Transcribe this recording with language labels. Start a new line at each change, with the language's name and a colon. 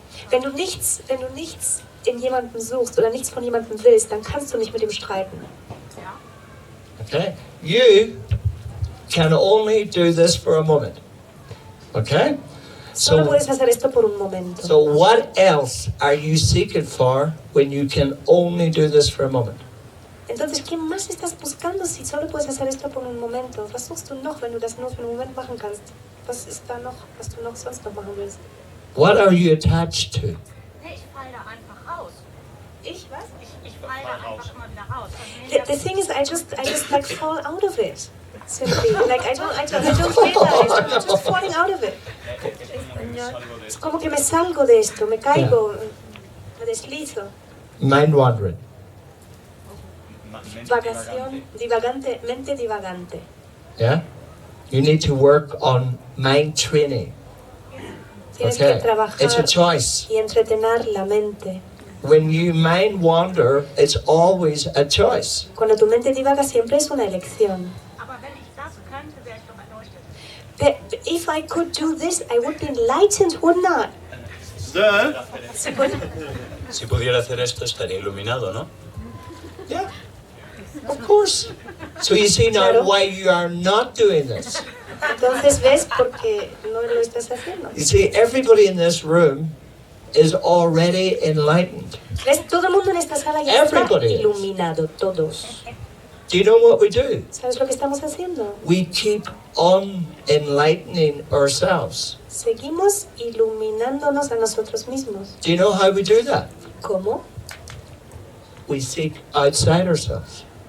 German: Wenn du nichts in jemandem suchst oder nichts von jemandem willst, dann kannst du nicht mit ihm streiten.
English: Okay? You can only do this for a moment. Okay?
Spanish: Solo So, puedes hacer esto por un momento.
English: so what else are you seeking for when you can only do this for a moment?
Spanish: Entonces, ¿qué más estás buscando si solo puedes hacer esto por un momento?
German: Was suchst du noch, wenn du das nur für einen Moment machen kannst? Was ist da noch, was du noch sonst noch machen willst?
English: What are you attached to?
German: Nee, ich falle da einfach raus. Ich was? Ich falle da einfach immer wieder raus.
English: The thing is, I just like fall out of it. Simply, like I don't realize, I'm just falling out of it.
Spanish: Es como que me salgo de esto, me caigo, me deslizo.
English: Mind wandering.
Spanish: Vagación, divagante, mente divagante.
English: Yeah? You need to work on mind training.
Spanish: Tienes
English: Okay?
Spanish: que trabajar
English: It's a choice.
Spanish: y entretener la mente.
English: When you mind wander, it's always a choice.
Spanish: Cuando tu mente divaga siempre es una elección.
German: Aber wenn ich das könnte, wäre ich doch erleuchtet.
English: But if I could do this, I would be enlightened, wouldn't I?
Spanish: Si puedo- Si pudiera hacer esto, estaría iluminado, ¿no?
English: Yeah. Of course. So you see now
Spanish: Claro.
English: why you are not doing this.
Spanish: Entonces ves por qué no lo estás haciendo.
English: You see, everybody in this room is already enlightened.
Spanish: ¿Ves? Todo el mundo en esta sala ya está
English: Everybody is.
Spanish: iluminado, todos.
English: Do you know what we do?
Spanish: ¿Sabes lo que estamos haciendo?
English: We keep on enlightening ourselves.
Spanish: Seguimos iluminándonos a nosotros mismos.
English: Do you know how we do that?
Spanish: ¿Cómo?
English: We seek outside ourselves.